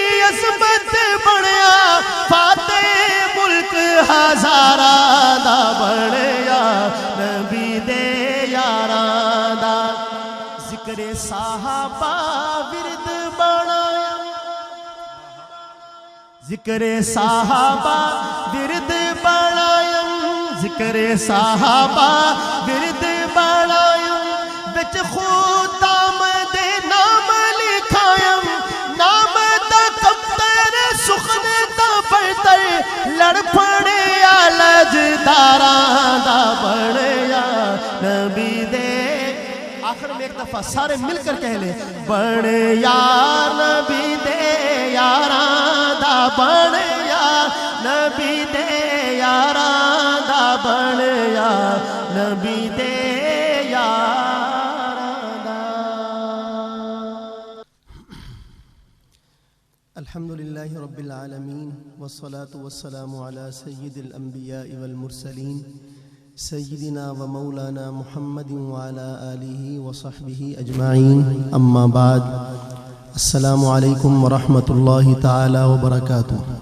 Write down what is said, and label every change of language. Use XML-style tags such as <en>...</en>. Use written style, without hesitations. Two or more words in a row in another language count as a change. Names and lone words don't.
<pa>عظمت بڑیا فاتح ملک ہزاراں دا بڑیا نبی دے یاراں دا ذکر صحابہ ورد بنایا ذکر صحابہ ورد بنایا ذکر صحابہ ورد بنایا وچ خدام دے نام لکھایا نام دا کمتر سخن دا پڑتر لڑ پڑے لجداراں دا بڑیا نبی دے</pa> <ur>آخر میں ایک دفعہ سارے مل کر کہہ لیں</ur> <pa>بڑیا نبی دے یاراں دا بڑیا نبی دے یاراں دا بڑیا نبی دے یاراں دا</pa> <ar>الحمدللہ رب العالمین والصلاة والسلام علی سید الانبیاء والمرسلین سیدنا و مولانا محمد وعلى آلہ وصحبہ اجمعین اما بعد السلام علیکم ورحمۃ اللہ تعالی وبرکاتہ۔</ar>